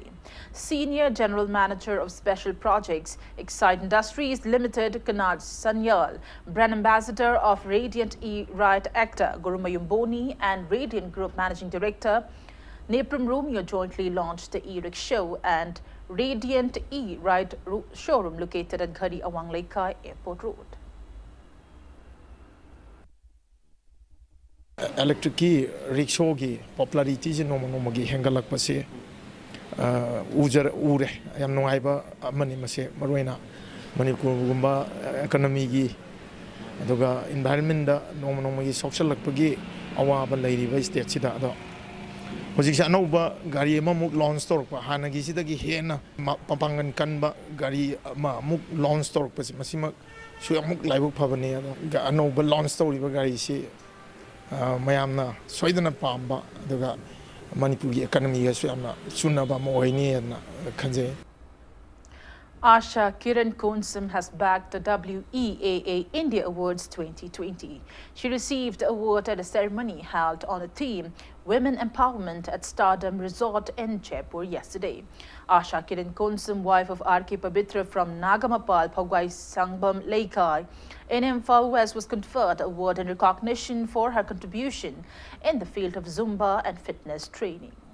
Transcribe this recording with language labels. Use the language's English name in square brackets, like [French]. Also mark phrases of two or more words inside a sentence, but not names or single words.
[English] Senior General Manager of Special Projects, Excite Industries Limited, Kanaj Sanyal, brand ambassador of Radiant E-Ride, actor Gurumayum Boni, and Radiant Group Managing Director Nepram Romeo jointly launched the e-rickshaw and Radiant E-Ride showroom located at Ghari Awang Lekha Airport Road. Electric rickshaw [Manipuri] ki popularity je noma gi hengalak pase ure yam nungaiba amani mase maroina Manipur gumba economy gi aduga environment da noma gi social lakpagi awaba lairiba state sida ado Hojik anauba gari mamuk [English] launch store [Manipuri] pa hanagi sidagi hena papangan kanba gari muk [English] launch store [Manipuri] pa masima suyamuk laibuk phabane ado anauba [English] launch store [Manipuri] iba gari si mayamna soidana pamba aduga Manipur gi economy ga suyamna sunaba mo hoini na khanje. [English] Asha Kiran Konsam has bagged the WEAA India Awards 2020. She received the award at a ceremony held on the theme Women Empowerment at Stardom Resort in Jaipur yesterday. Asha Kiran Konsam, wife of R.K. Pabitra from Nagamapal, Phagwai Sangbam Laikai in Imphal West, was conferred the award in recognition for her contribution in the field of Zumba and fitness training.